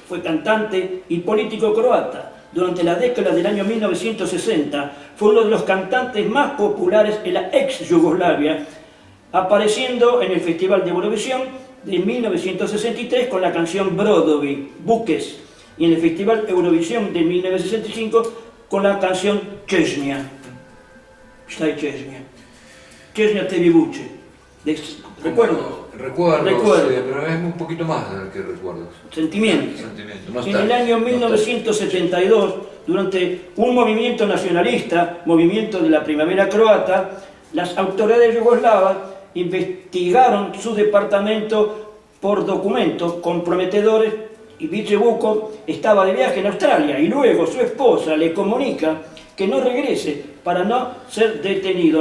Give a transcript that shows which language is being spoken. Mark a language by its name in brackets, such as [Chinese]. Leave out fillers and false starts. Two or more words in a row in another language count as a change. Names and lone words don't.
[Spanish] Fue cantante y político croata. Durante la década del año 1960 fue uno de los cantantes más populares en la ex Yugoslavia, apareciendo en el Festival de Eurovisión de 1963 con la canción Brodovi, Buques, y en el Festival Eurovisión de 1965 con la canción Čežnja. [Croatian] Šta je Čežnja? Čežnja tebi vuče. [Spanish] Recuerdo. Recuerdos, pero es un poquito más que recuerdos. Sentimientos. No En el año 1972, durante un movimiento nacionalista, movimiento de la primavera croata, las autoridades yugoslavas investigaron su departamento por documentos comprometedores y Vice Vukov estaba de viaje en Australia y luego su esposa le comunica que no regrese para no ser detenido.